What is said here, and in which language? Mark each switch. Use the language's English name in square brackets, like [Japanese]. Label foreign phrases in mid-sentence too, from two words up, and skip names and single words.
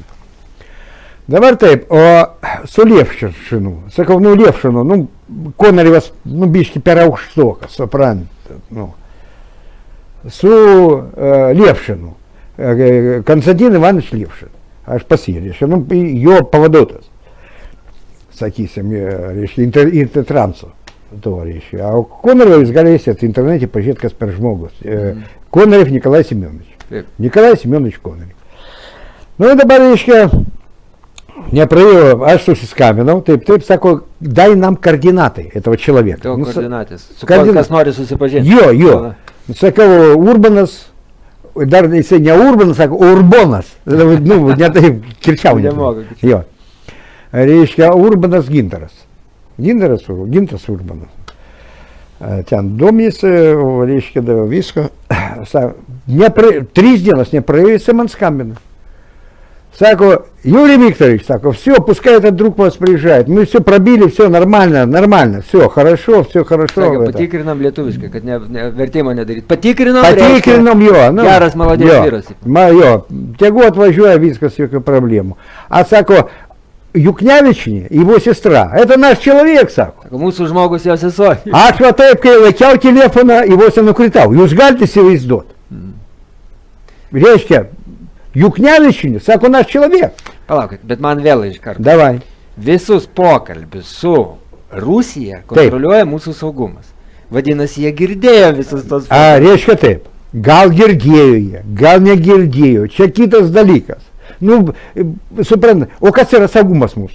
[Lithuanian] Dabar taip, o su Levšinu, sakau, nu Levšinu, nu, Konarevas, nu, biški per aukštokas, suprantat, nu, su Levšinu, Konstantin Ivanovič Levšin, aš pasirėšiu, nu, jo pavaduotas, sakysim, reiškia, Intertranso. To reiškia. O Konarev jūs galėsite internete pažiūrėti, kas per žmogus. Konarev Nikolai Semionovич. Nikolai Semionovich Konarev. Nu, dabar, reiškia, nepraėjo, aš susiskambinau, taip, sako, [Russian] дай нам координаты этого человека. [Lithuanian] Nu, koordinatės. Su kas nori susipažinti. Jo. Sakau, Urbanas, dar jisai ne Urbanas, sako, Urbonas. Nu, ne taip, kirčiau. Jo. Reiškia, Urbanas Gintaras. Gintaras Urbanas. Ten domisi, reiškia, davė visko. 3 dienas nepraėjo, jisai man skambina. Сако, [Russian] Юрий Викторович, сако, все, пускай этот друг вас приезжает. Мы все пробили, все нормально, все хорошо. [Lithuanian] Сако, patikrinam lietuviškai, kad vertimo nedaryt. Patikrinam, jo. Nu, geras, молодец, vyras. Jo, tegu atvažiuoja, viskas, jokių problemų. [Russian] А сако, Юкнявичне, его сестра, это наш человек, [Lithuanian] сако. Mūsų žmogus jo sesuo. Aš va taip, kai laikiau telefoną, [Russian] его се [Lithuanian] nukritau. Jūs galite įsivaizduoti. Reiškia, Юкнявичне, sako, [Russian] наш человек. [Lithuanian] Palaukit, bet man vėl iš karto. Davai. Visus pokalbius su Rusija kontroliuoja mūsų saugumas. Vadinasi, jie girdėjo visus tos pokalbius. Reiškia taip, gal girdėjo jie, gal negirdėjo, čia kitas dalykas. Nu, suprantate, o kas yra saugumas mūsų?